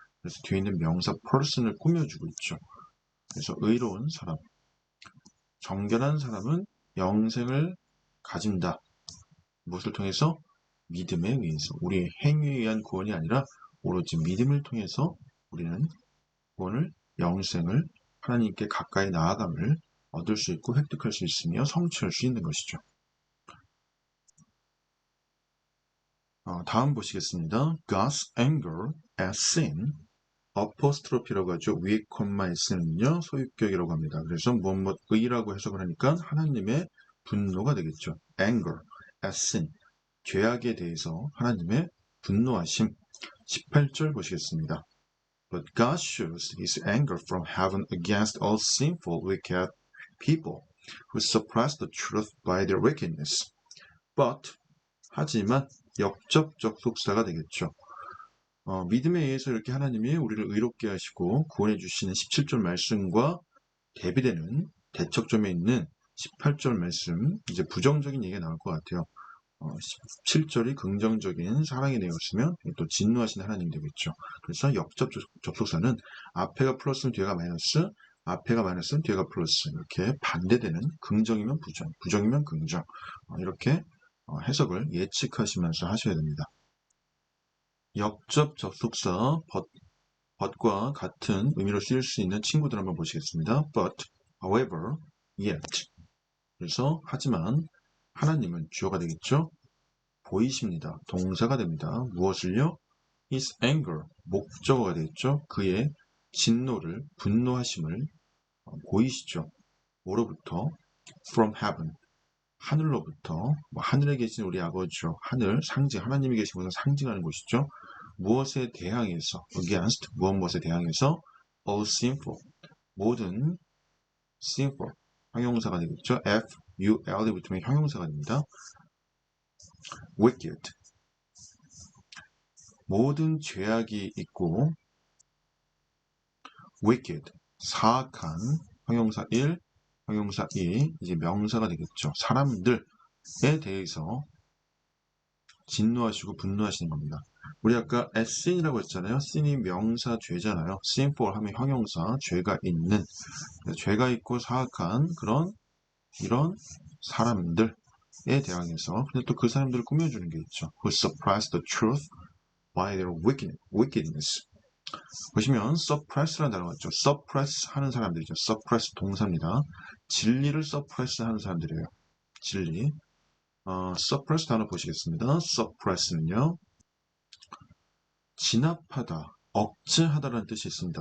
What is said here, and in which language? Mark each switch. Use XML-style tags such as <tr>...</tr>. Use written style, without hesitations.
<ko>그래서 뒤에 있는 명사 person을 꾸며주고 있죠. 그래서 의로운 사람, 정결한 사람은 영생을 가진다. 무엇을 통해서? 믿음에 의해서. 우리의 행위에 의한 구원이 아니라 오로지 믿음을 통해서 우리는 구원을, 영생을, 하나님께 가까이 나아감을 얻을 수 있고 획득할 수 있으며 성취할 수 있는 것이죠. 다음 보시겠습니다.</ko> <en>God's anger at sin,</en> <ko>어포스트로피라고 하죠. 위에 콤마에 쓰는요 소유격이라고 합니다. 그래서 무엇의라고 해석을 하니까 하나님의 분노가 되겠죠.</ko> <en>anger at sin,</en> <ko>죄악에 대해서 하나님의 분노하심. 18절 보시겠습니다.</ko> <en>But God shows his anger from heaven against all sinful, wicked people who suppress the truth by their wickedness.</en> <ko>But, 하지만 역접적 속사가 되겠죠. 믿음에 의해서 이렇게 하나님이 우리를 의롭게 하시고 구원해 주시는 17절 말씀과 대비되는 대척점에 있는 18절 말씀, 이제 부정적인 얘기가 나올 것 같아요. 17절이 긍정적인 사랑의 내용이었으면 또 진노하시는 하나님 되겠죠. 그래서 역접적 접속사는 앞에가 플러스는 뒤에가 마이너스, 앞에가 마이너스는 뒤에가 플러스, 이렇게 반대되는 긍정이면 부정, 부정이면 긍정, 이렇게 해석을 예측하시면서 하셔야 됩니다. 역접 접속사 but과 같은 의미로 쓰일 수 있는 친구들 한번 보시겠습니다.</ko> <en>But, however, yet.</en> <ko>그래서 하지만 하나님은 주어가 되겠죠. 보이십니다. 동사가 됩니다. 무엇을요?</ko> <en>His anger,</en> <ko>목적어가 되겠죠. 그의 진노를, 분노하심을 보이시죠. 뭐로부터?</ko> <en>From heaven,</en> <ko>하늘로부터. 하늘에 계신 우리 아버지죠. 하늘, 상징, 하나님이 계신 곳을 상징하는 곳이죠. 무엇에 대항해서, against, 무엇에 대항해서,</ko> <en>all sinful,</en> <ko>모든 sinful, 형용사가 되겠죠. F-U-L이 붙으면 형용사가 됩니다. wicked, 모든 죄악이 있고, wicked, 사악한, 형용사 1, 형용사 2, 이제 명사가 되겠죠. 사람들에 대해서 진노하시고 분노하시는 겁니다. 우리 아까 sin이라고 했잖아요. sin이 명사 죄잖아요. sinful 하면 형용사, 죄가 있는, 죄가 있고 사악한 이런 사람들에 대항해서, 근데 또 그 사람들을 꾸며주는 게 있죠.</ko> <en>Who suppress the truth by their wickedness.</en> <ko>보시면 suppress라는 단어가 있죠. suppress 하는 사람들이죠. suppress 동사입니다. 진리를 suppress 하는 사람들이에요. 진리. suppress 단어 보시겠습니다. suppress는요, 진압하다, 억제하다라는 뜻이 있습니다.</ko>